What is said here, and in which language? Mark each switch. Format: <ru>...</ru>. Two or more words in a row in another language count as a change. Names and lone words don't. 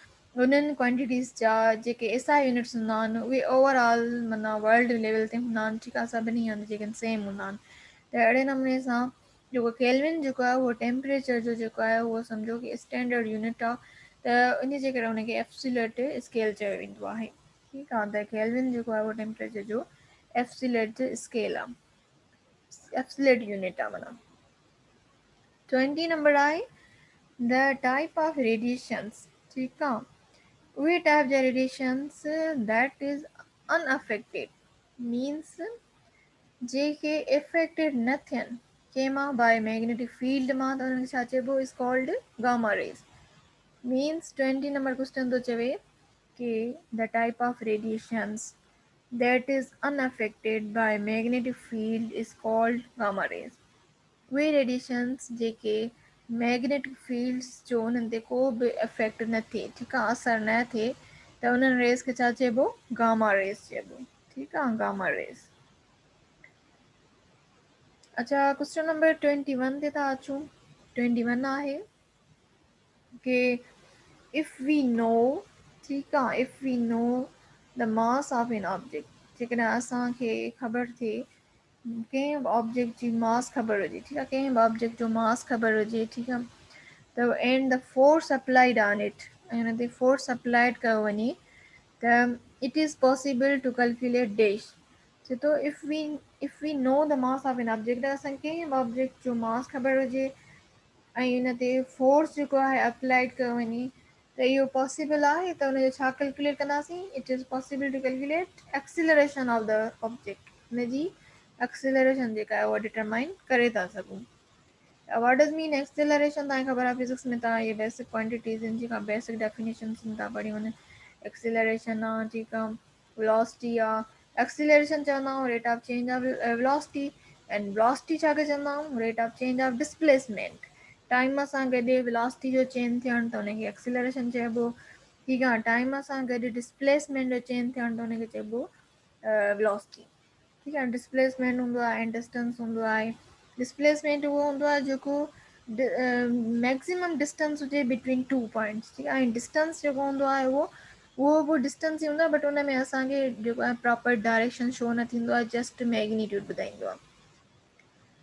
<sd>उन्हनि क्वांटिटीज़ जा जेके</sd> <en>SI units</en> <sd>हूंदा आहिनि उहे ओवरऑल माना</sd> <en>world level</en> <sd>ते हूंदा आहिनि। ठीकु आहे। सभिनी हंधि जेके सेम हूंदा आहिनि। त अहिड़े नमूने सां जेको केल्विन जेको आहे उहो टेम्परेचर जो जेको आहे उहो सम्झो कि</sd> <en>standard unit</en> <sd>आहे, त इन जे करे हुनखे</sd> <en>absolute scale</en> <sd>चयो वेंदो आहे। ठीकु आहे। त केल्विन जेको आहे उहो टेम्परेचर जो</sd> <en>absolute scale</en> <sd>आहे,</sd> <en>absolute unit</en> <sd>आहे माना। 20 नंबर आहे,</sd> <en>the type of radiations.</en> <sd>ठीकु आहे। उहे टाइप जा रेडिएशंस</sd> <en>that is unaffected, means</en> <sd>जेके इफेक्टेड न थियनि कंहिं मां,</sd> <en>by magnetic field</en> <sd>मां, त हुनखे छा चइबो,</sd> <en>is called gamma rays. means 20 number question</en> <sd>थो चवे कि</sd> <en>the type of radiations that is unaffected by magnetic field is called gamma rays.</en> <sd>उहे रेडिएशंस जेके</sd> <en>magnetic fields</en> <sd>जो उन्हनि ते को बि इफेक्ट न थिए, ठीकु आहे, असरु न थिए, त उन्हनि रेज़ खे छा चइबो,</sd> <en>gamma rays</en> <sd>चइबो। ठीकु आहे,</sd> <en>gamma rays.</en> <sd>अच्छा,</sd> <en>question number 21</en> <sd>ते था अचूं।</sd> <en>21</en> <sd>आहे कि</sd> <en>if we know,</en> <sd>ठीकु आहे,</sd> <en>if we know the mass of an object,</en> <sd>जेकॾहिं असांखे ख़बर थिए कंहिं बि ऑब्जेक्ट जी मास ख़बर हुजे, ठीकु आहे, कंहिं बि ऑब्जेक्ट जो मास ख़बर हुजे, ठीकु आहे, त</sd> <en>and the force applied on it,</en> <sd>ऐं हुन ते</sd> <en>force applied</en> <sd>कयो वञे, त</sd> <en>it is possible to calculate dash.</en> <sd>चए थो</sd> <en>if we know the mass of an object,</en> <sd>असांखे कंहिं बि ऑब्जेक्ट जो मास ख़बर हुजे ऐं हिन ते फोर्स जेको आहे अप्लाइड कयो वञे, त इहो पॉसिबल आहे। त हुनजो छा कैलकुलेट कंदासीं,</sd> <en>it is possible to calculate acceleration of the object,</en> <sd>हुनजी एक्सीलरेशन जेका आहे उहा डिटरमाइन करे था सघूं।</sd> <en>what does mean acceleration,</en> <sd>तव्हांखे ख़बर आहे फिजिक्स में तव्हां इहे</sd> <en>basic quantities</en> <sd>आहिनि जेका</sd> <en>basic definitions</en> <sd>था पढ़ी वञनि। एक्सीलरेशन आहे, ठीकु आहे, वेलोसिटी आहे। एक्सीलरेशन चवंदा आहियूं</sd> <en>rate of change of velocity, and velocity</en> <sd>छा खे चवंदा आहियूं,</sd> <en>rate of change of displacement.</en> <sd>टाइम सां गॾु वेलोसिटी जो चेंज थियणु त हुनखे एक्सीलरेशन चइबो। ठीकु आहे। टाइम सां गॾु डिस्प्लेसमेंट जो चेंज थियणु त हुनखे चइबो वेलोसिटी। ठीकु आहे। डिस्प्लेसमेंट हूंदो आहे ऐं डिस्टेंस हूंदो आहे। डिस्प्लेसमेंट उहो हूंदो आहे जेको</sd> <en>maximum distance</en> <sd>हुजे</sd> <en>between 2 points,</en> <sd>ठीकु आहे, ऐं डिस्टेंस जेको हूंदो आहे उहो बि डिस्टेंस ई हूंदो आहे, बट हुन में असांखे जेको आहे</sd> <en>proper direction show</en> <sd>न थींदो आहे,</sd> <en>just magnitude</en> <sd>ॿुधाईंदो आहे।</sd>